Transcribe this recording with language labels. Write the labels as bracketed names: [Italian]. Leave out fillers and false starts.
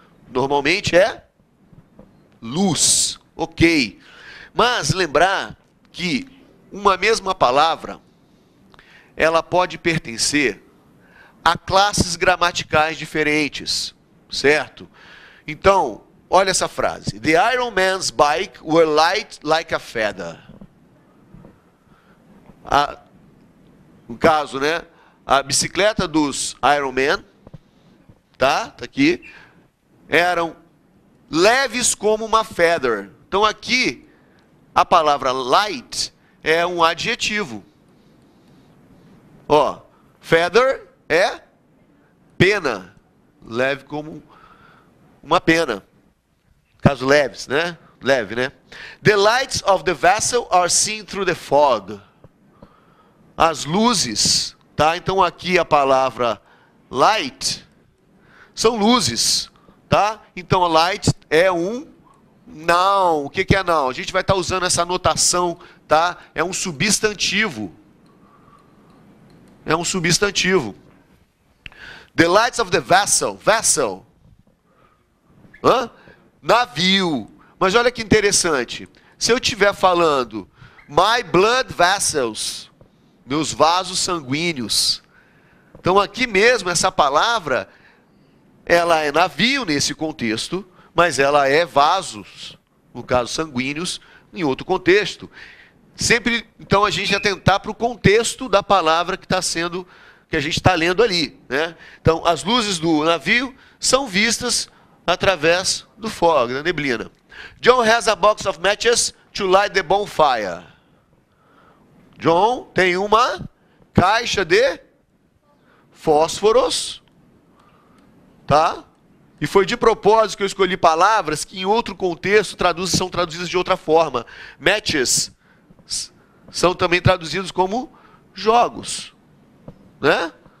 [Portuguese] Normalmente é luz, ok. Mas lembrar que uma mesma palavra, ela pode pertencer a classes gramaticais diferentes, certo? Então, olha essa frase. [English] The Iron Man's bike were light like a feather. [Portuguese] No caso, né? A bicicleta dos Iron Man, tá aqui, eram leves como uma feather. Então aqui, a palavra light é um adjetivo. Ó, feather é pena, leve como uma pena. Caso leves, né? Leve, né? [English] The lights of the vessel are seen through the fog. [Portuguese] As luzes, tá? Então aqui a palavra light são luzes, tá? Então light é um noun. O que é noun? A gente vai estar usando essa notação, tá? É um substantivo. É um substantivo. [English] The lights of the vessel. Vessel. Hã? Navio. [Portuguese] Mas olha que interessante. Se eu estiver falando [English] my blood vessels, [Portuguese] meus vasos sanguíneos. Então aqui mesmo essa palavra, ela é navio nesse contexto, mas ela é vasos, no caso sanguíneos, em outro contexto. Sempre, então, a gente atentar para o contexto da palavra que a gente está lendo ali, né? Então, as luzes do navio são vistas através do fog, da neblina. [English] John has a box of matches to light the bonfire. [Portuguese] John tem uma caixa de fósforos, tá? E foi de propósito que eu escolhi palavras que em outro contexto são traduzidas de outra forma. Matches são também traduzidos como jogos, né?